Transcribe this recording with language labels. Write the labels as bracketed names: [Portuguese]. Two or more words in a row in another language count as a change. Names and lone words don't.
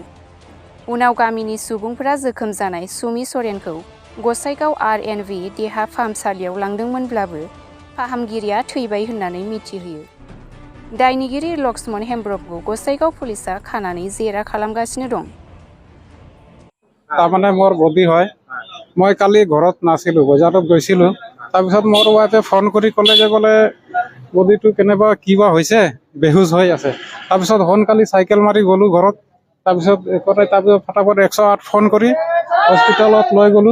[Bodo] उनाव गामिनि सुबुंफोरा जोखोम जानाय सुमि सरेनखौ गसाइगाव RNV देहा फाहामसालियाव लांदोंमोनब्लाबो फाहामगिरिया थैबाय होननानै मिथिहोयो। दायनिगिरि लक्ष्मण हेम्ब्रमखौ गसाइगाव पुलिसा खानानै जेरा खालामगासिनो दं। [Assamese] তাৰমানে মোৰ বডি হয়, মই কালি ঘৰত নাছিলোঁ, বজাৰত গৈছিলোঁ। তাৰপিছত মোৰ ৱাইফে ফোন কৰি ক'লে যে বোলে বডিটো কেনেবা কিবা হৈছে, বেহুচ হৈ আছে। তাৰপিছত সোনকালে চাইকেল মাৰি গ'লোঁ ঘৰত। তাৰপিছত ফটাফট 108 ফোন কৰি হস্পিটেলত লৈ গ'লোঁ।